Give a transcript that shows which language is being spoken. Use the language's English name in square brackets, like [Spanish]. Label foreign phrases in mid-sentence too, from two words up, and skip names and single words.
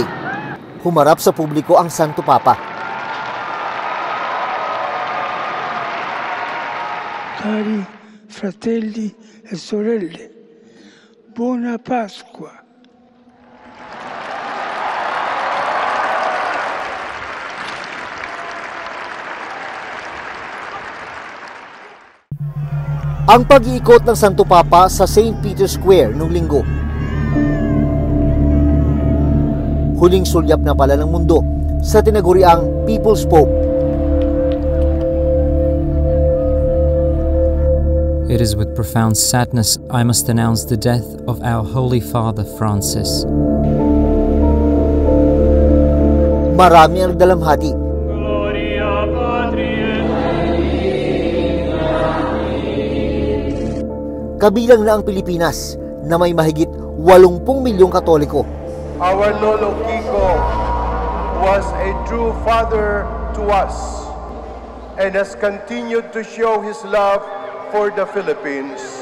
[Filipino] Humarap sa publiko ang Santo Papa. [Italian] Cari fratelli e sorelle, buona Pasqua. [Filipino] Ang pag-iikot ng Santo Papa sa St. Peter's Square noong Linggo. Huling sulyap na pala ng mundo sa tinaguriang People's Pope. [English] It is with profound sadness I must announce the death of our Holy Father Francis. [Filipino] Marami ang nagdalamhati. Kabilang na ang Pilipinas na may mahigit 80 milyong Katoliko. [English] Our Lolo Kiko was a true father to us and has continued to show his love for the Philippines.